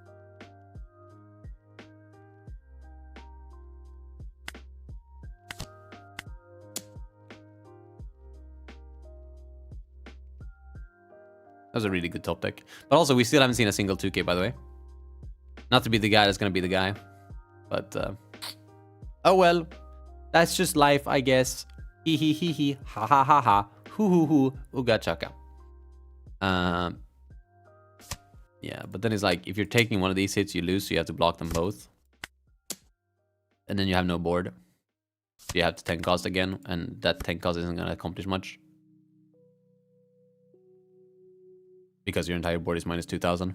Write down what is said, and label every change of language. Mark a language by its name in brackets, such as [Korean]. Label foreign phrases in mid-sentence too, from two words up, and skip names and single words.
[English] That was a really good top deck. But also, we still haven't seen a single 2K, by the way. Not to be the guy that's going to be the guy. But, oh well. That's just life, I guess. Hee hee hee hee. Ha ha ha ha. Hoo hoo hoo. Ooga chaka. Yeah, but then it's like, if you're taking one of these hits, you lose, so you have to block them both. And then you have no board. So you have to 10 cost again, and that 10 cost isn't going to accomplish much. Because your entire board is minus 2,000.